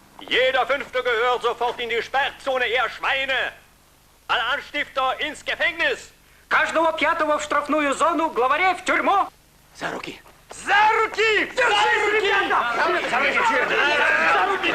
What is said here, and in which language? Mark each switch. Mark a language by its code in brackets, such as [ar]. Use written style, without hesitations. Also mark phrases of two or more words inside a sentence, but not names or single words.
[de] Jeder Fünfte gehört sofort in die Sperrzone, ihr Schweine! Alle Anstifter ins Gefängnis! [ru] Каждого пятого в штрафную зону, главарей в тюрьму! За руки! За руки! Держись, ребята! За руки!